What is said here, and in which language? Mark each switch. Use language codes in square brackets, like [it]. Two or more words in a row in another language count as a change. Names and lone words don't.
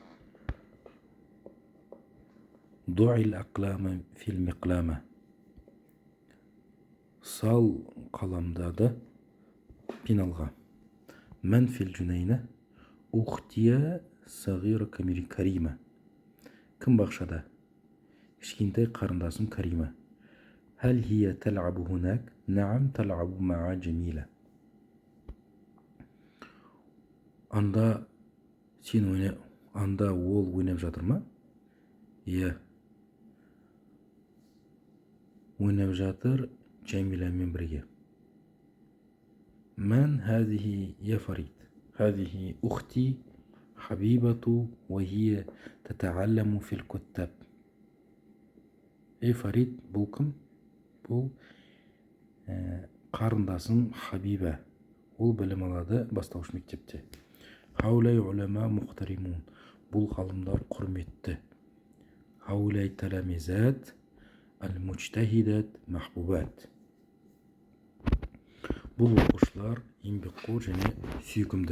[ar] ضع القلم في المقلمة, [kk] сал қаламдады пиналға. [ar] من في الجنينة، أختي الصغيرة كريمة, [kk] кім бақшада? Кішкентай қарындасым [ar] Карима. هل هي تلعب هناك، نعم تلعب مع جميلة, [kk] анда ол ойнап жатыр ма? Иә, ойнап жатыр Джамиламен бірге. [ar] من هذه يا فريد, هذه أختي حبيبة وهي تتعلم في الكتاب. [kk] Фарид, бұл кім? Бұл қарындасым Хабиба, ол білім алады бастауыш мектепте. [ar] هؤلاء علماء محترمون, [kk] бұл ғалымдар құрметті. [ar] هؤلاء التلميذات المجتهدات محبوبات, [kk] бұл оқушылар еңбекқор және сүйкімді.